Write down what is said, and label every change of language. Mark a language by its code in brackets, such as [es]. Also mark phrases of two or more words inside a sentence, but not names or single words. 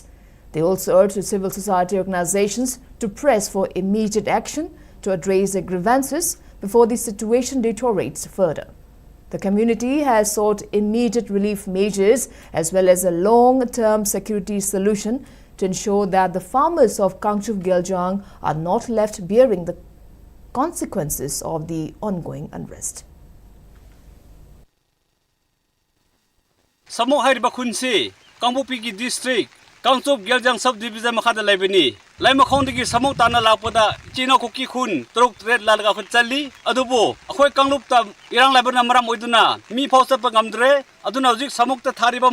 [en] They also urge the civil society organizations to press for immediate action to address their grievances before the situation deteriorates further. The community has sought immediate relief measures as well as a long-term security solution to ensure that the farmers of Kangchof-Geljang are not left bearing the consequences of the ongoing unrest. [mni] Samuk hariba khunsi Kangpoki district Kangchof-Geljang subdivision makhada laibani Laimakong digi samuk tana lapada Chino Kuki khun truk red lalaga khun chali adubo akhoi kanglupta irang laibana maram oiduna mi phausa pa ngamdre aduna hojik samuk ta thariba